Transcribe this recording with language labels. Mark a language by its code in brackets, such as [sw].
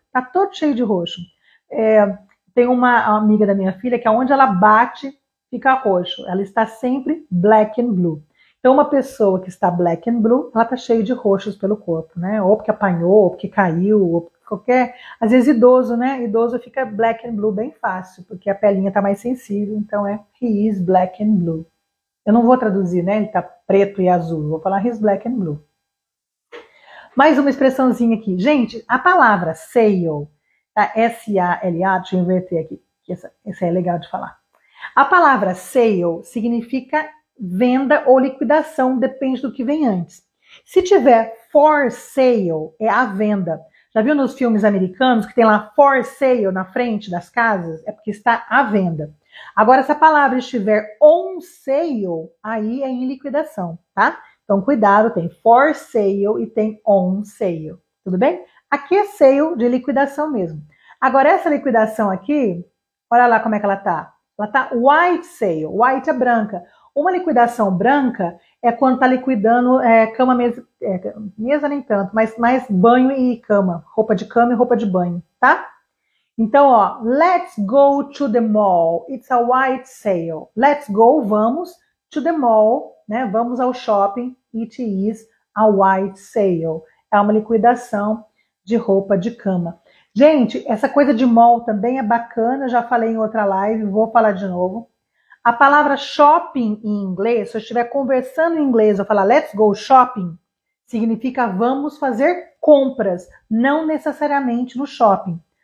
[pt] Tá todo cheio de roxo. Tem uma amiga da minha filha que aonde ela bate, fica roxo. Ela está sempre black and blue. Então, uma pessoa que está black and blue, ela tá cheia de roxos pelo corpo, né? Ou porque apanhou, ou porque caiu, ou qualquer... Às vezes idoso, né? Idoso fica black and blue bem fácil, porque a pelinha tá mais sensível. [en] Então, he is black and blue. [pt] Eu não vou traduzir, né? Ele tá preto e azul. Vou falar [en] he's black and blue. [pt] Mais uma expressãozinha aqui. Gente, a palavra sale, tá? S-A-L-A, deixa eu inverter aqui, que essa é legal de falar. A palavra sale significa venda ou liquidação, depende do que vem antes. Se tiver for sale, é a venda. Já viu nos filmes americanos que tem lá for sale na frente das casas? É porque está à venda. Agora, se a palavra estiver on sale, aí é em liquidação, tá? Então, cuidado, tem for sale e tem on sale, tudo bem? Aqui é sale de liquidação mesmo. Agora, essa liquidação aqui, olha lá como é que ela tá. Ela tá white sale. White é branca. Uma liquidação branca é quando está liquidando cama, mesa, mesa nem tanto, mas mais banho e cama. Roupa de cama e roupa de banho, tá? [en] Então, ó, let's go to the mall. It's a white sale. Let's go, vamos, to the mall, né? [pt] Vamos ao shopping. [en] It is a white sale. [pt] É uma liquidação de roupa de cama. Gente, essa coisa de mall também é bacana. Já falei em outra live, vou falar de novo. A palavra shopping em inglês, se eu estiver conversando em inglês, eu falar [en] let's go shopping, [pt] significa vamos fazer compras, não necessariamente no shopping.